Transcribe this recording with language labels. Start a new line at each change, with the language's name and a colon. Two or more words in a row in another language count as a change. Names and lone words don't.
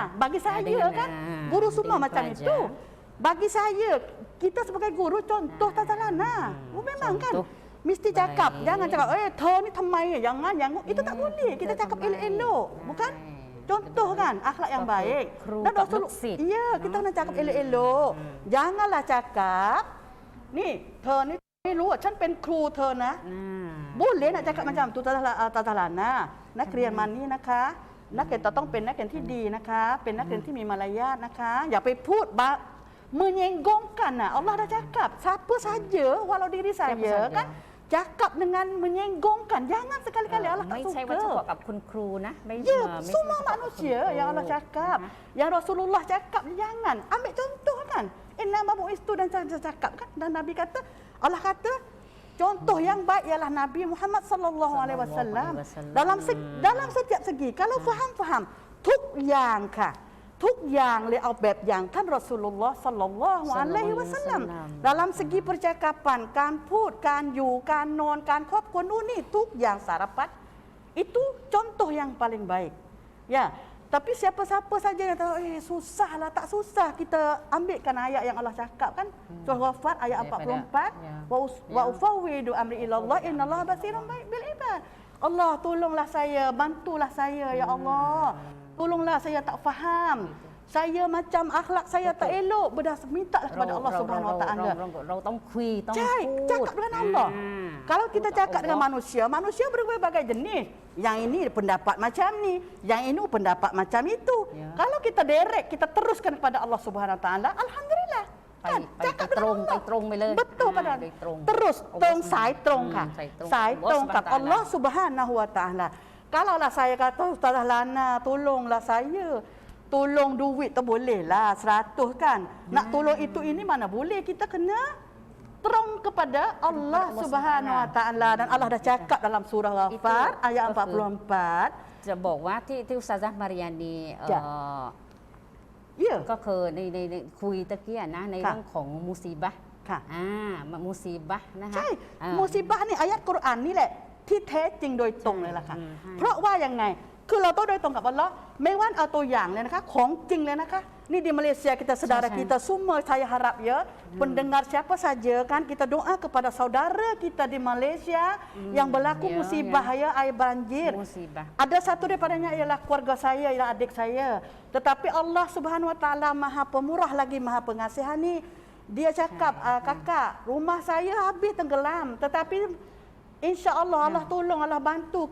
Malay: Bagi saya kan, guru semua macam itu. Bagi saya, kita sebagai guru contoh Tata Lana. Memang kan, mesti cakap. Jangan cakap, ni thamai, jangan. Itu tak boleh. Kita cakap elok-elok. Bukan? Contoh kan akhlak yang baik. Dan Rasul, kita kena cakap elok-elok. Janganlah cakap ni ni
Thai: รู้ฉันเป็นครูเธอนะ
Malay: boleh nak cakap macam tu Tata Lana
Thai: นักเรียนมานี่นะคะนักเรียนต้องเป็นนักเรียนที่ดีนะคะเป็นนักเรียนที่มีมารยาทนะคะอย่าไปพูด menyenggongkan.
Malay: Allah dah cakap siapa saja walau diri saya kan cakap dengan menyenggongkan. Jangan sekali-kali Allah tak suka.
Thai: ไม่ใช่ว่าเฉพาะกับคุณครูนะ
Malay: semua manusia yang Allah cakap, yang Rasulullah cakap, jangan. Ambil contoh kan.
Arabic: إنما بعثت
Malay: dan cakap kan. Dan Nabi kata, Allah kata, contoh yang baik ialah Nabi Muhammad
Arabic: صلى الله عليه وسلم.
Malay: Dalam setiap segi, kalau faham,
Thai: ทุกอย่างค่ะ ทุกอย่างเลยเอาแบบอย่างท่านรอซูลุลลอฮ์
Arabic: صلى الله عليه وسلم
Malay: dalam segi percakapan,
Thai: การพูดการอยู่การนอนการครอบครัวนู่นนี่ ทุกอย่างสารพัด
Malay: itu contoh yang paling baik. Ya, tapi siapa-siapa saja yang tahu susahlah, tak susah. Kita ambilkan ayat yang Allah cakap kan, surah Ghafir ayat 44,
Arabic: وأفوض أمري إلى الله إن الله بصير بالعباد.
Malay: Allah, tolonglah saya, bantulah saya ya Allah. Tolonglah saya tak faham. Saya macam akhlak saya tak elok. Mintalah kepada Allah
Arabic: سبحانه وتعالى.
Malay: Cakap dengan Allah. Kalau kita cakap dengan manusia, manusia berbagai jenis. Yang ini pendapat macam ni, yang ini pendapat macam itu. Kalau kita direct, kita teruskan kepada Allah
Arabic: سبحانه وتعالى,
Malay: alhamdulillah. Kan? Cakap dengan Allah. Betul pada terus tong sai tong ค่ะ sai tong กับ Allah
Arabic: سبحانه وتعالى.
Malay: Kalaulah saya kata Ustazah Lana, tolonglah saya. Tolong duit tu bolehlah 100 kan. Nak tolong itu ini mana boleh. Kita kena terong kepada Allah
Arabic: سبحانه وتعالى.
Malay: Dan Allah dah cakap dalam surah Ghafir ayat 44.
Thai: จะบอกว่าที่อุตสาหมาริยานีก็คือในคุยตะเกียนะในเรื่องของมุซีบะห์มุซีบะห์นะคะ ใช่มุซีบะห์นี่อายะห์กุรอานนี่แหละที่แท้จริงโดยตรงเลยล่ะค่ะเพราะว่ายังไงคือเราต้องโดยต รงกับอัลเลาะห์ไม่ว่าเอาตัวอย่างเลยนะคะของจริงเลยนะคะนี่
Malay: di Malaysia kita saudara kita semua saya harap ya pendengar siapa saja kan kita doa kepada saudara kita di Malaysia yang berlaku musibah ya air banjir ada satu daripadanya ialah keluarga saya ialah adik saya tetapi Allah
Arabic: سبحانه وتعالى
Malay: Maha Pemurah lagi Maha Pengasihani dia cakap kakak rumah saya habis tenggelam tetapi InsyaAllah Allah tolong, Allah bantu.